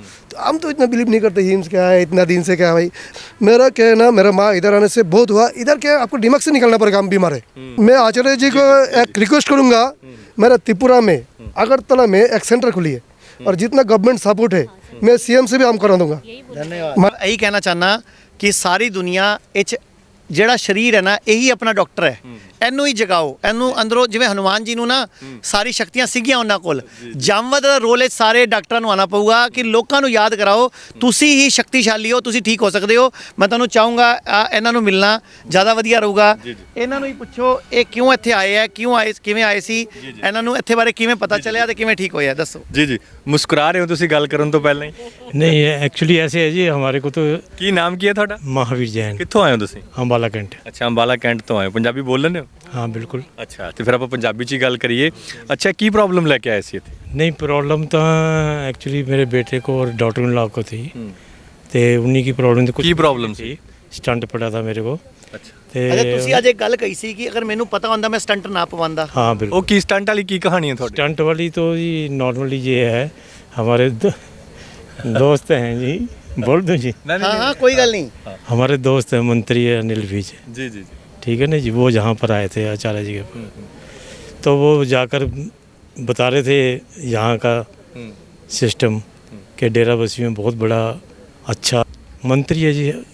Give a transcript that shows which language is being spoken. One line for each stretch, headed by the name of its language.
Hindi: तो हम तो इतना बिलीव नहीं करते, हिम्स क्या है, इतना दिन से क्या है भाई। मेरा क्या है ना, मेरा माँ इधर आने से बहुत हुआ। इधर क्या है, आपको दिमाग से निकलना पड़ेगा, हम बीमार है। मैं आचार्य जी को एक रिक्वेस्ट करूँगा, मेरा त्रिपुरा में अगरतला में एक सेंटर खुली है, और जितना गवर्नमेंट सपोर्ट है मैं सीएम से भी हम करा दूंगा। धन्यवाद। मैं यही कहना चाहना कि सारी दुनिया
Punjabi: ਇਹ ਜਿਹੜਾ ਸਰੀਰ ਹੈ ਨਾ ਇਹੀ ਆਪਣਾ ਡਾਕਟਰ ਹੈ। ਇਹਨੂੰ ਹੀ ਜਗਾਓ, ਇਹਨੂੰ ਅੰਦਰੋਂ, ਜਿਵੇਂ ਹਨੂਮਾਨ ਜੀ ਨੂੰ ਨਾ ਸਾਰੀ ਸ਼ਕਤੀਆਂ ਸੀਗੀਆਂ ਉਹਨਾਂ ਕੋਲ, ਜਾਮਵਦ ਦਾ ਰੋਲ ਹੈ। ਸਾਰੇ ਡਾਕਟਰਾਂ ਨੂੰ ਆਣਾ ਪਊਗਾ ਕਿ ਲੋਕਾਂ ਨੂੰ ਯਾਦ ਕਰਾਓ ਤੁਸੀਂ ਹੀ ਸ਼ਕਤੀਸ਼ਾਲੀ ਹੋ, ਤੁਸੀਂ ਠੀਕ ਹੋ ਸਕਦੇ ਹੋ। ਮੈਂ ਤੁਹਾਨੂੰ ਚਾਹੂੰਗਾ ਇਹਨਾਂ ਨੂੰ ਮਿਲਣਾ ਜ਼ਿਆਦਾ ਵਧੀਆ ਰਹੂਗਾ। ਇਹਨਾਂ ਨੂੰ ਹੀ ਪੁੱਛੋ ਇਹ ਕਿਉਂ ਇੱਥੇ ਆਏ ਹੈ, ਕਿਉਂ ਆਏ, ਕਿਵੇਂ ਆਏ ਸੀ, ਇਹਨਾਂ ਨੂੰ ਇੱਥੇ ਬਾਰੇ ਕਿਵੇਂ ਪਤਾ ਚੱਲਿਆ ਤੇ ਕਿਵੇਂ ਠੀਕ ਹੋਇਆ, ਦੱਸੋ। ਜੀ ਜੀ, ਮੁਸਕਰਾ ਰਹੇ ਹੋ ਤੁਸੀਂ ਗੱਲ ਕਰਨ ਤੋਂ ਪਹਿਲਾਂ ਹੀ।
Hindi: नहीं एक्चुअली ऐसे है जी, हमारे को तो
Punjabi: ਕੀ ਨਾਮ ਕੀ ਹੈ ਤੁਹਾਡਾ?
Hindi: महावीर जैन,
Punjabi: ਕਿੱਥੋਂ ਆਏ ਹੋ ਤੁਸੀਂ?
Hindi: अम्बाला कैंट।
Punjabi: ਅੱਛਾ, ਅੰਬਾਲਾ ਕੈਂਟ ਤੋਂ ਆਏ ਹੋ। ਪੰਜਾਬੀ ਬੋਲ ਲੈਂਦੇ ਹੋ?
Hindi: हाँ बिल्कुल।
Punjabi: ਅੱਛਾ, ਤੇ ਫਿਰ ਆਪਾਂ ਪੰਜਾਬੀ 'ਚ ਹੀ ਗੱਲ ਕਰੀਏ। ਅੱਛਾ, ਕੀ ਪ੍ਰੋਬਲਮ ਲੈ ਕੇ ਆਏ ਸੀ ਇੱਥੇ?
Hindi: नहीं प्रॉब्लम तो एक्चुअली मेरे बेटे को और डॉटर इन लॉ को थी, तो उन्हीं की प्रॉब्लम तो कुछ
Punjabi: ਕੀ ਪ੍ਰੋਬਲਮ ਸੀ?
Hindi: स्टंट पड़ा था मेरे को।
Punjabi: ਅੱਛਾ, ਅੱਛਾ, ਤੁਸੀਂ ते ਅੱਜ ਇੱਕ ਗੱਲ ਕਹੀ ਸੀ ਕਿ ਅਗਰ ਮੈਨੂੰ ਪਤਾ ਹੁੰਦਾ ਮੈਂ ਸਟੰਟ ਨਾ ਪਵਾਉਂਦਾ।
Hindi: हाँ बिल्कुल।
Punjabi: ਉਹ ਕੀ ਸਟੰਟ ਵਾਲੀ ਕੀ ਕਹਾਣੀ ਹੈ ਤੁਹਾਡੀ?
Hindi: स्टंट वाली तो जी नॉर्मली ये है, हमारे दोस्त हैं जी, बोल दूँ जी, हाँ हाँ कोई गल नहीं। हमारे दोस्त हैं मंत्री अनिल विज,
Punjabi: ਜੀ ਜੀ ਜੀ।
Hindi: ठीक है ना जी, वो जहाँ पर आए थे आचार्य जी के, तो वो जाकर बता रहे थे यहाँ का सिस्टम के डेरा बस्सी में बहुत बड़ा अच्छा मंत्री है जी,